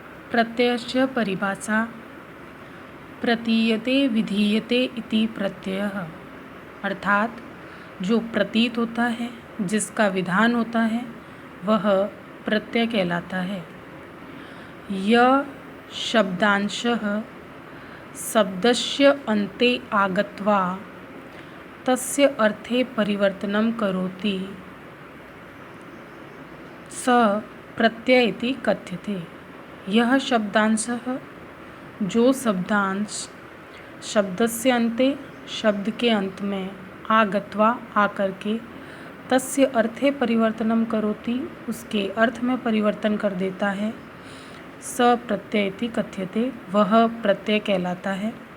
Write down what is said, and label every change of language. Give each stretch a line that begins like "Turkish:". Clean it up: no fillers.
Sanskrit: प्रत्ययस्य परिभाषा प्रतीयते विधीयते इति प्रत्ययः,
Hindi: अर्थात जो प्रतीत होता है, जिसका विधान होता है, वह प्रत्यय कहलाता है.
Sanskrit: यह शब्दांशः शब्दस्य अन्ते आगत्वा तस्य अर्थे परिवर्तनं करोति स प्रत्यय इति कथ्यते.
Hindi: यह शब्दांशः, जो शब्दांश शब्दस्य अन्ते, शब्द के अंत में आगत्वा आकर के
Sanskrit: तस्य अर्थे परिवर्तनं करोति,
Hindi: उसके अर्थ में परिवर्तन कर देता है,
Sanskrit: स प्रत्यय इति कथ्यते,
Hindi: वह प्रत्यय कहलाता है.